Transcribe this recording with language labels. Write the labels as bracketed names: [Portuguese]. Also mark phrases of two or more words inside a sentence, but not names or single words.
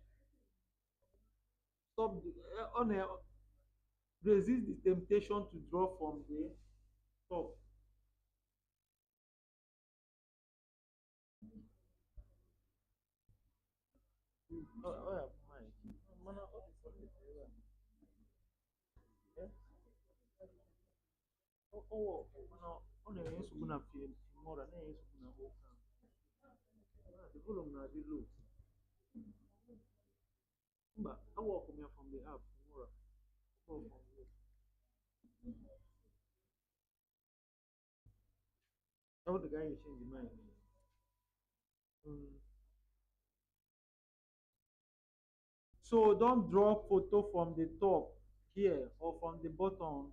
[English] Stop resist the temptation to draw from the top. Oh, yeah, mine. Mana, what is what is there? Eh? [Igbo] Mana, ọ na-enye nsogbu na Filmora, na-enye nsogbu na Wacom. [English] The volume [Igbo] na dị low. Mba, awọkụ m ya [English] from the app Filmora. From low. How the guy change the mind? Mm. So don't draw photo from the top here or from the bottom.